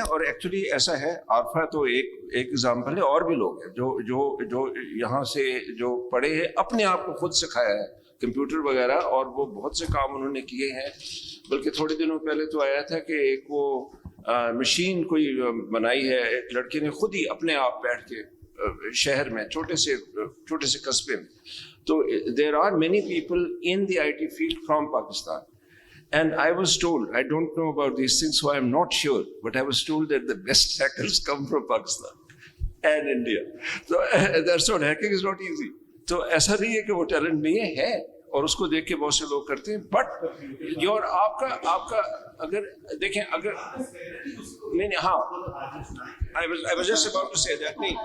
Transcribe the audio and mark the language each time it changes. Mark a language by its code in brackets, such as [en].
[ur] اور ایکچولی ایسا ہے, عارفہ تو ایک ایگزامپل ہے, اور بھی لوگ ہیں جو یہاں سے جو پڑھے ہیں, اپنے آپ کو خود سکھایا ہے کمپیوٹر وغیرہ, اور وہ بہت سے کام انہوں نے کیے ہیں. بلکہ تھوڑے دنوں پہلے تو آیا تھا کہ ایک وہ مشین کوئی بنائی ہے ایک لڑکے نے خود ہی اپنے آپ بیٹھ کے شہر میں چھوٹے سے قصبے میں. [en] تو there are many people in the IT field from Pakistan. And I was told, I don't know about these things, so I'm not sure, but I was told that the best hackers come from Pakistan and India. So that's what, hacking is not easy. [ur] تو ایسا نہیں ہے کہ وہ talent نہیں ہے, اور اس کو دیکھ کے بہت سے لوگ کرتے ہیں. بٹ یور آپ کا اگر دیکھیں, اگر نہیں ہاں [en] I was just about to say that.